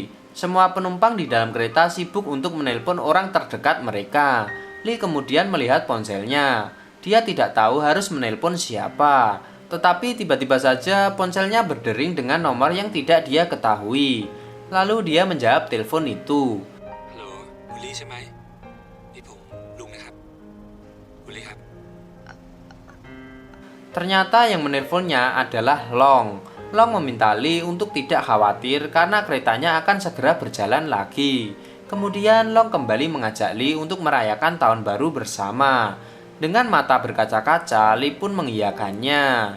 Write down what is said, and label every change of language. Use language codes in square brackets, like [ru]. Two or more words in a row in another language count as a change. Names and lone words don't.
[id] Semua penumpang di dalam kereta sibuk untuk menelpon orang terdekat mereka. Lee kemudian melihat ponselnya. Dia tidak tahu harus menelpon siapa. Tetapi tiba-tiba saja ponselnya berdering dengan nomor yang tidak dia ketahui. Lalu dia menjawab telepon itu. [th] Halo, Bu Lee ใช่ไหม นี่ผมลุงนะครับ Bu Lee ครับ [id] Ternyata yang menelponnya adalah Long. Long meminta Lee untuk tidak khawatir karena keretanya akan segera berjalan lagi. Kemudian Long kembali mengajak Lee untuk merayakan tahun baru bersama. Dengan mata berkaca-kaca, Lee pun mengiyakannya.